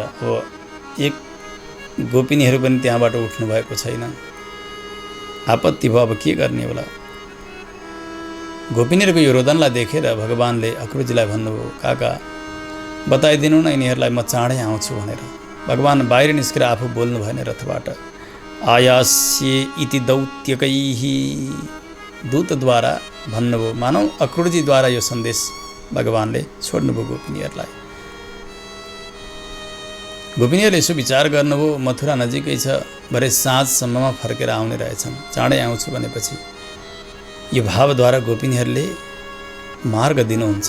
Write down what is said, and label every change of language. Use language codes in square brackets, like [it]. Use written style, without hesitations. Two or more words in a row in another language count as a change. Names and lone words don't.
[ne] अब एक गोपिनीहरू पनि त्यहाँबाट उठ्नु भएको छैन। आपत्ति भयो। अब के गर्ने होला। गोपिनीहरूको यो रोदनलाई देखेर भगवानले अक्रुजीलाई भन्नुभयो, काका बताइदिनु न यिनीहरूलाई, म चाँडै आउँछु भनेर। भगवान बाहिर निस्केर आफू बोल्नु भएन रथबाट। [sa] आयास्ये इति दौत्यकैः, [ne] दूतद्वारा भन्नुभयो। मानौ अक्रुजीद्वारा यो सन्देश भगवानले छोड्नुभयो गोपिनीहरूलाई। गोपिनीहरूले यसो विचार गर्नुभयो, मथुरा नजिकै छ, भरे साँझसम्ममा फर्केर आउने रहेछन्। चाँडै आउँछु भनेपछि यो भावद्वारा गोपिनीहरूले मार्ग दिनुहुन्छ।